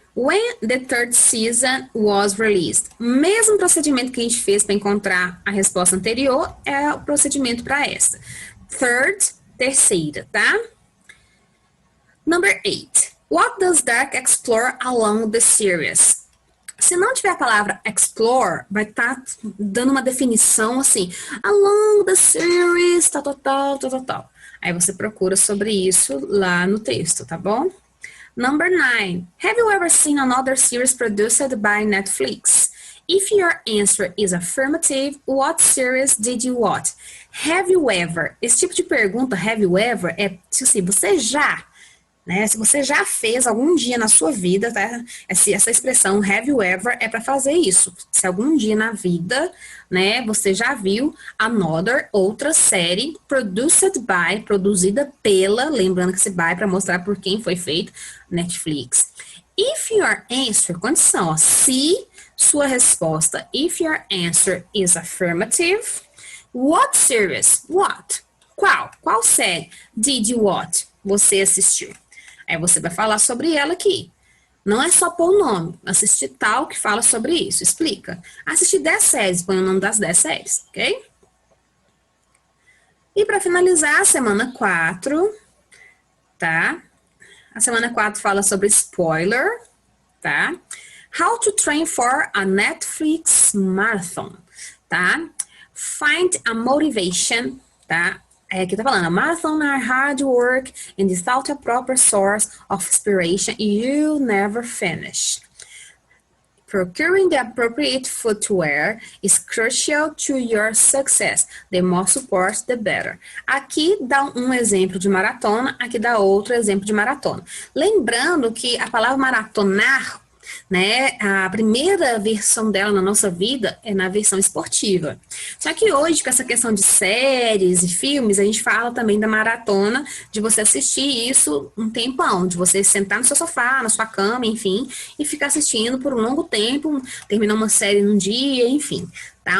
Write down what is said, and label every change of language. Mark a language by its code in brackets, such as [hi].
[en] When the third season was released. [pt] Mesmo procedimento que a gente fez para encontrar a resposta anterior é o procedimento para esta. [en] Third, [pt] terceira, tá? [en] Number 8. What does Dark explore along the series? [pt] Se não tiver a palavra explore, vai estar dando uma definição assim, [en] along the series, [pt] tal. Aí você procura sobre isso lá no texto, tá bom? [en] Number 9. Have you ever seen another series produced by Netflix? If your answer is affirmative, what series did you watch? Have you ever? [pt] Esse tipo de pergunta, have you ever, é se você já, né? Se você já fez algum dia na sua vida, tá? Essa expressão have you ever é para fazer isso. Se algum dia na vida, né, você já viu another, outra série, produzida pela, lembrando que esse by para mostrar por quem foi feito, Netflix. [en] If your answer, [pt] condição, ó, se sua resposta, [en] if your answer is affirmative, what series? What? [pt] Qual série [en] did you watch? [pt] Você assistiu? Aí você vai falar sobre ela aqui. Não é só pôr o nome. Assistir tal que fala sobre isso. Explica. Assistir 10 séries. Põe o nome das 10 séries. Ok? E para finalizar, semana 4. Tá? A semana 4 fala sobre spoiler, tá? [en] How to train for a Netflix marathon, tá? Find a motivation, tá? [pt] Aqui tá falando, [en] marathon are hard work and without a proper source of inspiration, you'll never finish. Procuring the appropriate footwear is crucial to your success. The more support, the better. [pt] Aqui dá um exemplo de maratona, aqui dá outro exemplo de maratona. Lembrando que a palavra maratonar, né, a primeira versão dela na nossa vida é na versão esportiva. Só que hoje, com essa questão de séries e filmes, a gente fala também da maratona, de você assistir isso um tempão, de você sentar no seu sofá, na sua cama, enfim, e ficar assistindo por um longo tempo, terminar uma série num dia, enfim, tá?